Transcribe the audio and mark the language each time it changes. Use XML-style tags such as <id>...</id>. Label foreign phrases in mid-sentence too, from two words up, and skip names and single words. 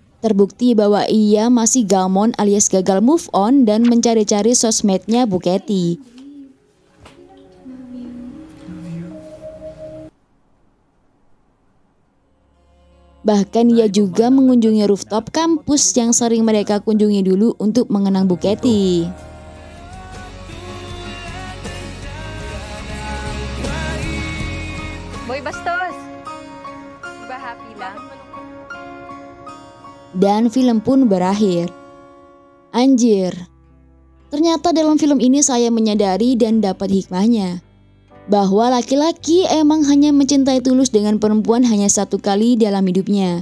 <id>Terbukti bahwa ia masih gamon alias gagal</id> <en>move on</en> <id>dan mencari-cari sosmednya Bu Katy. Bahkan ia juga mengunjungi rooftop kampus yang sering mereka kunjungi dulu untuk mengenang Bu Katy.</id> <tl>Boy Bastos! Diba happy lang?</tl> <id>Dan film pun berakhir. Anjir, ternyata dalam film ini saya menyadari dan dapat hikmahnya bahwa laki-laki emang hanya mencintai tulus dengan perempuan hanya satu kali dalam hidupnya.</id>